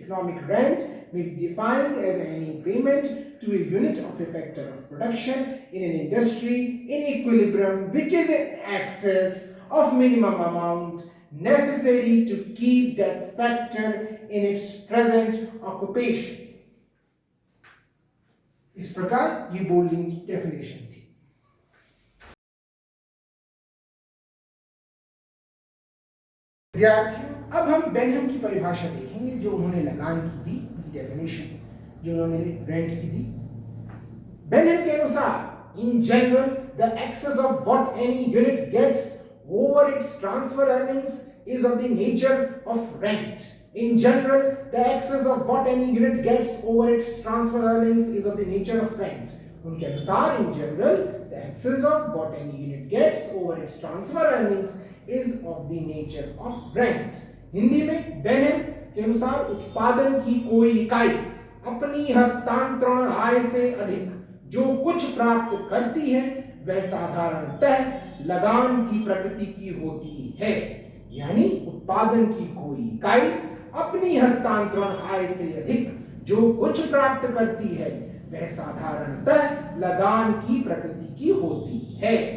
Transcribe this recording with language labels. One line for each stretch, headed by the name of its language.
English: Economic rent may be defined as any payment to a unit of a factor of production in an industry in equilibrium which is in excess of minimum amount necessary to keep that factor in its present occupation.
Hindi: इस प्रकार ये Boulding की definition थी। विद्यार्थियों, अब हम बेनहम की परिभाषा देखेंगे जो उन्होंने लगान की दी, उनकी डेफिनेशन जो उन्होंने रेंट की दी। बेनहम के अनुसार
English: In general the excess of what any unit gets over its transfer earnings is of the nature of rent. In general, the excess of what any unit gets over its transfer earnings is of the nature of rent.
Hindi: उनके अनुसार
English: in general, the excess of what any unit gets over its transfer earnings is of the nature of rent.
Hindi: Hindi में बेनहम के अनुसार उत्पादन की कोई इकाई अपनी हस्तांतरण आय से अधिक जो कुछ प्राप्त करती है वह साधारणतः लगान की प्रकृति की होती है। यानी उत्पादन की कोई इकाई अपनी हस्तांतरण आय से अधिक जो कुछ प्राप्त करती है वह साधारणतः लगान की प्रकृति की होती है।